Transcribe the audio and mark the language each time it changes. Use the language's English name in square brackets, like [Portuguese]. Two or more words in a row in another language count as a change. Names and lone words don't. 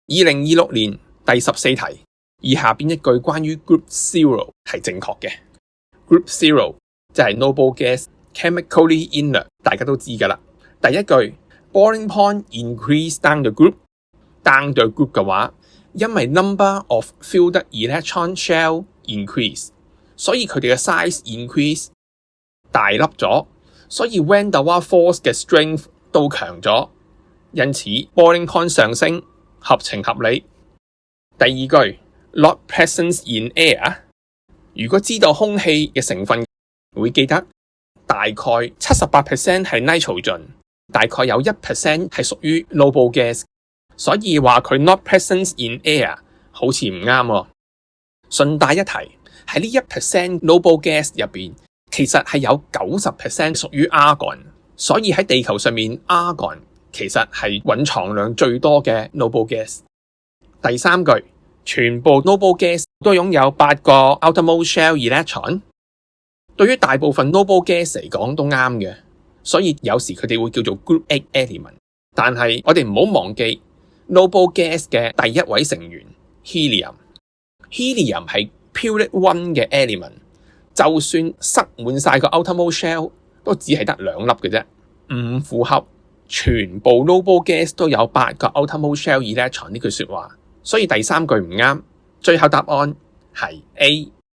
[Cantonese] 2026 年第14題，以下邊一句關於 [English] Group Zero [Cantonese] 係正確嘅。 [English] Group Zero [Cantonese] 就係 [English] noble gas chemically inert， [Cantonese] 大家都知㗎啦。第一句 [English] boiling point increase down the group。 down the group [Cantonese] 嘅話，因為 [English] number of filled electron shell increase， [Cantonese] 所以佢哋嘅 [English] size increase [Cantonese] 大粒咗，所以 [English] van der Waals force [Cantonese] 嘅 strength 都強咗，因此 [English] boiling point [Cantonese] 上升合情合理。第二句 [English] not present in air， [Cantonese] 如果知道空氣嘅成分，會記得大概 78% 係 nitrogen， 大概有 1% 係屬於 [English] noble gas， [Cantonese] 所以話佢 [English] not present in air [Cantonese] 好似唔啱喎。順帶一提，喺呢 1% [English] noble gas [Cantonese] 入邊，其實係有 90% 屬於 argon， 所以喺地球上面 argon 其實係蘊藏量最多嘅 [English] noble gas。 [Cantonese] 第三句，全部 [English] noble gas [Cantonese] 都擁有8個 [English] outermost shell electron， [Cantonese] 對於大部分 [English] noble gas [Cantonese] 嚟講都啱嘅，所以有時佢哋會叫做 [English] group 8 element。 [Cantonese] 但係我哋唔好忘記 [English] noble gas [Cantonese] 嘅第一位成員 helium。helium 係 period 1嘅 element， 就算塞滿晒個 [English] outermost shell [Cantonese] 都只係得2粒嘅啫，唔符合全部 [English] noble gas [Cantonese] 都有8個 [English] outermost shell electron [Cantonese] 呢句說話，所以第三句唔啱。最後答案係 A。